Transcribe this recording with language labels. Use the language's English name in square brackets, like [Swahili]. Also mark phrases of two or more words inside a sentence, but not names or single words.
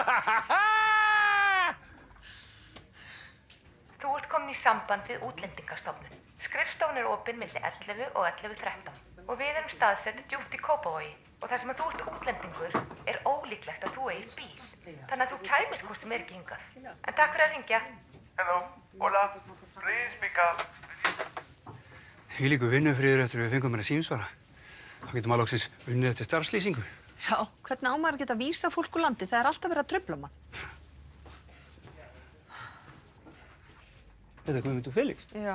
[Icelandic] Þú ert komin í samband við Útlendingastofnun. Skrifstofan er opin milli 11 og 11:13 og við erum staðsett djúpt í Kópavogi og þar sem að þú ert útlendingur er ólíklegt að þú eigir bíl. Þannig að þú kæmist hvort sem ekki hingað. En takk fyrir að hringja. [English] Hello, hola, please pick up. [Icelandic] Þvílíkur vinnufriður eftir að við fengum hennar símsvara. Þá getum maður loksins unnið eftir starfslýsingu. Já, hvernig á maður að geta vísa fólk úr landi? Það er alltaf verið að trufla mann. Þetta er Guðmundur Felix. Já.